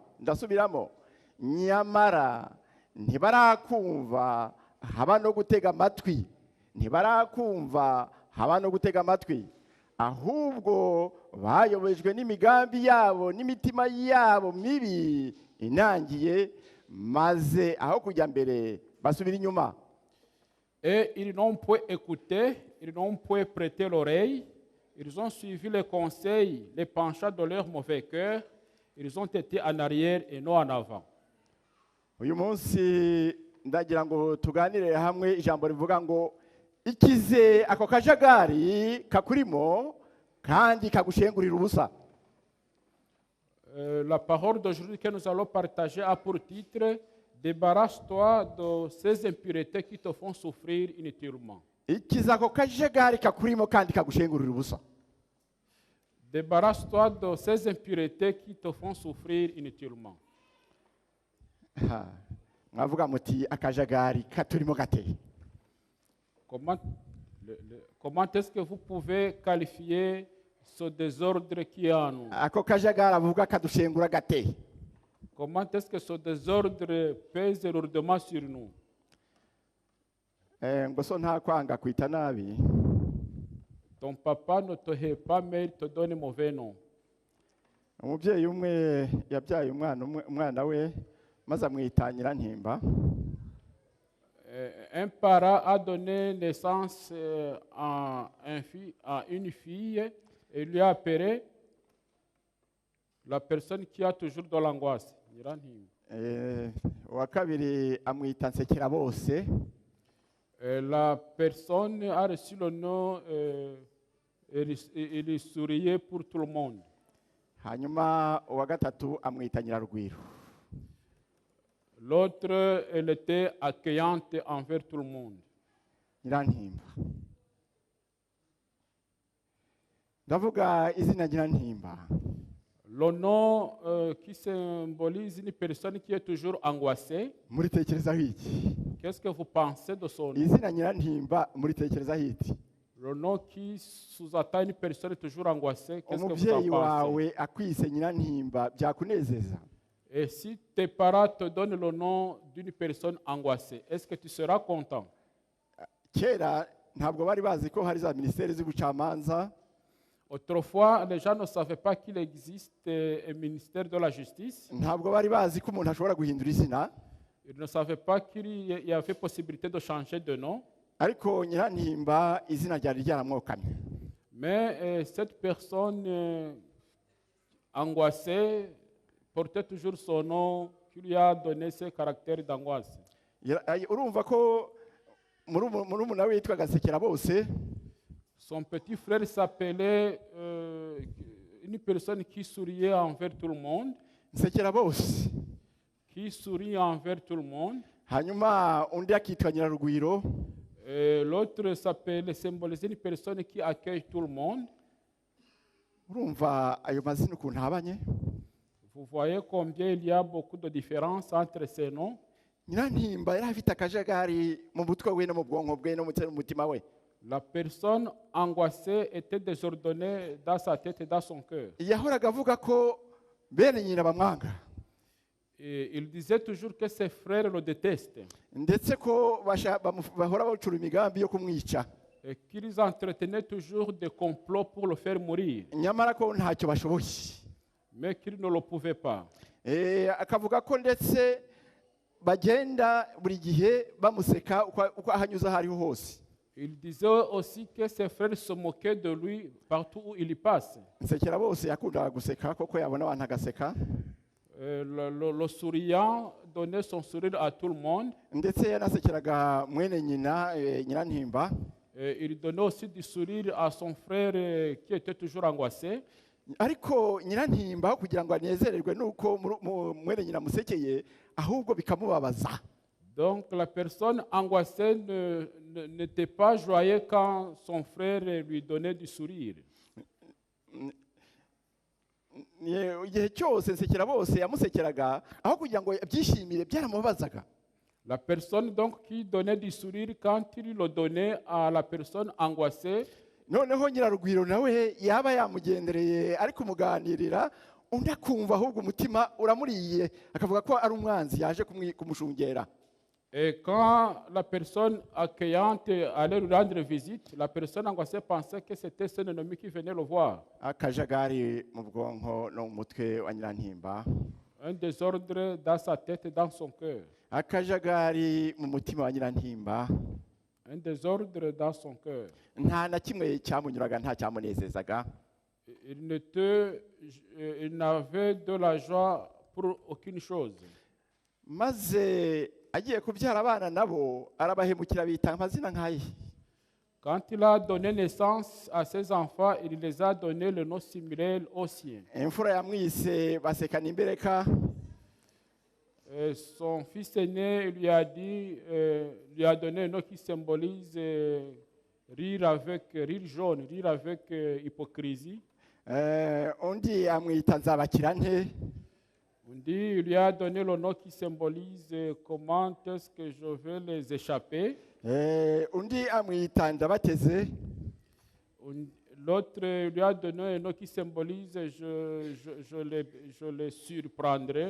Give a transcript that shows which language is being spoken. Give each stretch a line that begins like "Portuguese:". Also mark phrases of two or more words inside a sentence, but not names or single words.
Kinyarwanda: Ndasubiramo, nyamara ntibarakumva haba no gutega amatwi, ntibarakumva haba no gutega amatwi, ahubwo bayobejwe n'imigambi yabo n'imitima yabo mibi inangiye, maze aho kujya mbere basubira inyuma.
French: Et ils n'ont point écouté, ils n'ont point prêté l'oreille, ils ont suivi les conseils, les penchants de leur mauvais cœur, ils ont été en arrière et non en avant.
Kinyarwanda: Uyu munsi ndagira ngo tuganire hamwe ijambo rivuga ngo ikize ako kajagari kakurimo kandi kagushengurira ubusa.
French: La parole d'aujourd'hui que nous allons partager a pour titre « Débarrasse-toi de ces impuretés qui te font souffrir inutilement ».
Kinyarwanda: Ikize ako kajagari kakurimo kandi kagushengurira ubusa.
French: Débarrasse-toi de ces impuretés qui te font souffrir inutilement.
Kinyarwanda: Mwavuga muti akajagari katurimo gateye.
French: Comment est-ce que vous pouvez qualifier ce désordre qui est en nous?
Kinyarwanda: Ako kajagari avuga kadushengura gateye.
French: Comment est-ce que ce désordre pèse lourdement sur nous?
Kinyarwanda: Ngo so nta kwanga kwita nabi.
French: Ton papa ne te hait pas, mais il te donne un mauvais nom.
Kinyarwanda: Umubyeyi umwe yabyaye umwana we maze amwita Nyirantimba.
French: Un parent a donné naissance à une fille et lui a appelé la personne qui a toujours de l'angoisse.
Kinyarwanda: Uwa kabiri amwita Nsekerabose.
French: La personne a reçu le nom il souriait pour tout le monde.
Kinyarwanda: Hanyuma uwa gatatu amwita Nyirarugwiro.
French: L'autre, elle était accueillante envers tout le monde.
Kinyarwanda: Nyirantimba. Ndavuga izina Nyirantimba.
French: Le nom qui symbolise une personne qui est toujours angoissée.
Kinyarwanda: Muritekerezaho iki?
French: Qu'est-ce que vous pensez de son nom?
Kinyarwanda: Izina Nyirantimba muritekerezaho iki?
French: Le nom qui sous-attend une personne toujours angoissée. Qu'est-ce que vous
Kinyarwanda: Umubyeyi
French: en pensez?
Kinyarwanda: wawe akwise Nyirantimba byakunezeza?
French: Et si tes parents te donnent le nom d'une personne angoissée, est-ce que tu seras content?
Kinyarwanda: Kera ntabwo bari bazi ko hari za ministeri z'ubucamanza.
French: Autrefois, les gens ne savaient pas qu'il existe un ministère de la justice.
Kinyarwanda: Ntabwo bari bazi ko umuntu ashobora guhindura izina.
French: Ils ne savaient pas qu'il y avait possibilité de changer de nom.
Kinyarwanda: Ariko Nyirantimba izina ryari ryaramwokamye.
French: Mais cette personne angoissée portait toujours son nom qui lui a donné ce caractère d'angoisse.
Kinyarwanda: Urumva ko murumuna we yitwaga Nsekerabose.
French: Son petit frère s'appelait une personne qui souriait envers tout le monde.
Kinyarwanda: Nsekerabose.
French: Qui sourit envers tout le monde.
Kinyarwanda: Hanyuma undi akitwa Nyirarugwiro.
French: L'autre s'appelle symboliser une personne qui accueille tout le monde.
Kinyarwanda: Urumva ayo mazina ukuntu habanye?
French: Vous voyez combien il y a beaucoup de différences entre ces noms.
Kinyarwanda: Nyirantimba yari afite akajagari mu mutwe we no mu bwonko bwe no mu mutima we.
French: La personne angoissée était désordonnée dans sa tête et dans son cœur.
Kinyarwanda: Yahoraga avuga ko bene nyina bamwanga.
French: Et il disait toujours que ses frères le détestent.
Kinyarwanda: Ndetse ko bahora bacura imigambi yo kumwica.
French: Et qu'ils entretenaient toujours des complots pour le faire mourir.
Kinyarwanda: Nyamara ko ntacyo bashoboye.
French: Mais qu'ils ne le pouvaient pas.
Kinyarwanda: Akavuga ko ndetse bagenda buri gihe bamuseka uko ahanyuze hariho hose.
French: Il disait aussi que ses frères se moquaient de lui partout où il y passe.
Kinyarwanda: Nsekerabose yakundaga guseka koko yabona abantu agaseka.
French: Le souriant donnait son sourire à tout le monde.
Kinyarwanda: Ndetse yanasekeraga mwene nyina Nyirantimba.
French: Il donnait aussi du sourire à son frère qui était toujours angoissé.
Kinyarwanda: Ariko Nyirantimba kugira ngo anezererwe nuko mwene nyina musekeye ahubwo bikamubabaza.
French: Donc la personne angoissée n'était pas joyeuse quand son frère lui donnait du sourire.
Kinyarwanda: igihe cyose nsekera bose yamusekeraga aho kugira ngo abyishimire byaramubabazaga.
French: La personne donc qui donnait du sourire, quand il le donnait à la personne angoissée,
Kinyarwanda: noneho nyirarugwiro nawe yaba yamugendereye ari kumuganirira undi akumva ahubwo umutima uramuriye akavuga ko ari umwanzi yaje kumushungera.
French: et quand la personne accueillante allait lui rendre visite, la personne angoissée pensait que c'était son ennemi qui venait le voir.
Kinyarwanda: Akajagari mu bwonko no mu mutwe wa Nyirantimba.
French: Un désordre dans sa tête et dans son cœur.
Kinyarwanda: Akajagari mu mutima wa Nyirantimba.
French: Un désordre dans son cœur.
Kinyarwanda: Nta na kimwe cyamunyuraga, nta cyamunezezaga.
French: Il n'avait de la joie pour aucune chose.
Kinyarwanda: Maze agiye kubyara abana nabo arabahemukira bita amazina nk'ayi.
French: Quand il a donné naissance à ses enfants, il les a donné le nom similaire au sien.
Kinyarwanda: Imfura yamwise Basekana Imbereka.
French: Son fils aîné lui a donné un nom qui symbolise rire jaune, rire avec hypocrisie.
Kinyarwanda: Undi amwita Nzabakirante.
French: Il lui a donné le nom qui symbolise comment est-ce que je vais les échapper.
Kinyarwanda: Undi amwita Ndabateze.
French: L'autre lui a donné un nom qui symbolise je les surprendrai.